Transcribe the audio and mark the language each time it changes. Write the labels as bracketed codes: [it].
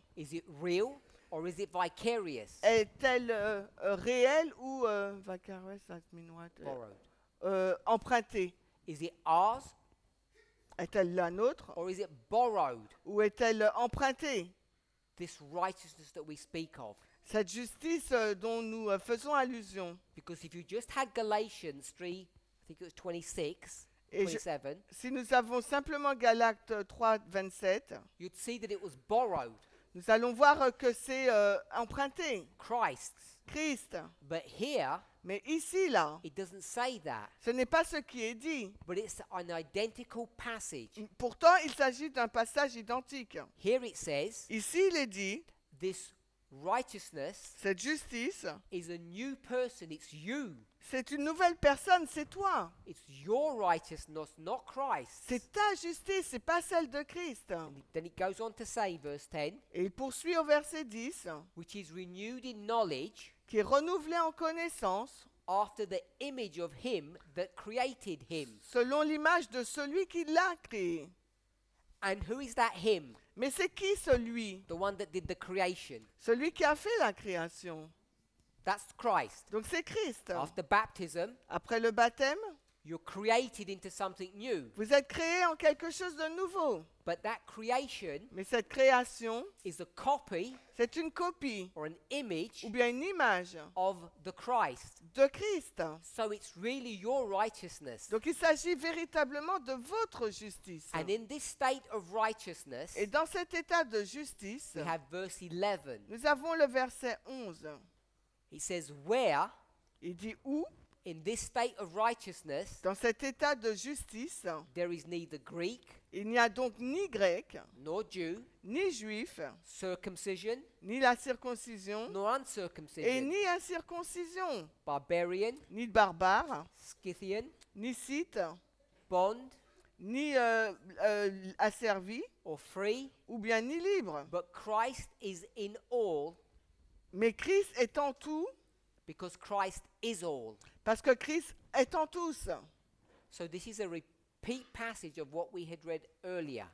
[en] Is it real or is it vicarious? [fr] Est-elle réelle ou vicarious, [en] that mean what? Borrowed. [fr] Empruntée? [en] Is it ours [fr] Est-elle la nôtre [en] or is it borrowed? [fr] ou est-elle empruntée? [en] This righteousness that we speak of. [fr] Cette justice dont nous faisons allusion. [en] Because if you just had Galatians 3, I think it was 26, [fr] Et [en] 27, [fr] si nous avons simplement Galates 3, 27, [en] you'd see that it was borrowed, [fr] nous allons voir que c'est emprunté, [en] Christ's. [fr] Christ. [en] But here, [fr] Mais ici, là, [en] it doesn't say that, [fr] ce n'est pas ce qui est dit. [en] but it's an identical passage. [fr] Pourtant, il s'agit d'un passage identique. [en] Here it says, [fr] Ici, il est dit, [en] this righteousness [fr] cette justice, [en] is a new person, it's you. [fr] c'est une nouvelle personne, c'est toi. [en] It's your righteousness, not Christ. [fr] C'est ta justice, c'est pas celle de Christ. [en] And then it goes on to say, verse 10, [fr] Et il poursuit au verset 10, [en] which is renewed in knowledge [fr] qui est renouvelé en connaissance, [en] after the image of him that created him. [fr] selon l'image de celui qui l'a créé. [en] And who is that him? [fr] Mais c'est qui celui? [en] The one that did the creation. [fr] Celui qui a fait la création. [en] That's Christ. [fr] Donc c'est Christ. [en] After baptism, [fr] Après le baptême, [en] you're created into something new. [fr] vous êtes créé en quelque chose de nouveau. [en] But that creation [fr] Mais cette création, [en] is a copy [fr] c'est une copie [en] or an image [fr] ou bien une image [en] of the Christ. [fr] de Christ. [en] So it's really your righteousness. [fr] Donc il s'agit véritablement de votre justice. [en] And in this state of righteousness, [fr] Et dans cet état de justice, [en] we have verse 11. [fr] nous avons le verset 11. [en] It says, where [fr] Il dit où, [en] in this state of righteousness [fr] dans cet état de justice, [en] there is neither Greek [fr] il n'y a donc ni grec, [en] nor Jew, [fr] ni juif, [en] circumcision [fr] ni la circoncision, [en] nor [fr] et [en] uncircumcision, [fr] ni incirconcision, [en] barbarian, [fr] ni barbare, [en] Scythian, [fr] ni scythe, [en] bond [fr] ni asservi, [en] or free, [fr] ou bien ni libre. [en] but Christ is in all [fr] Mais Christ est en tout, [en] because Christ is all. [fr] parce que Christ est en tous. [en] So this is a repeat passage of what we had read earlier.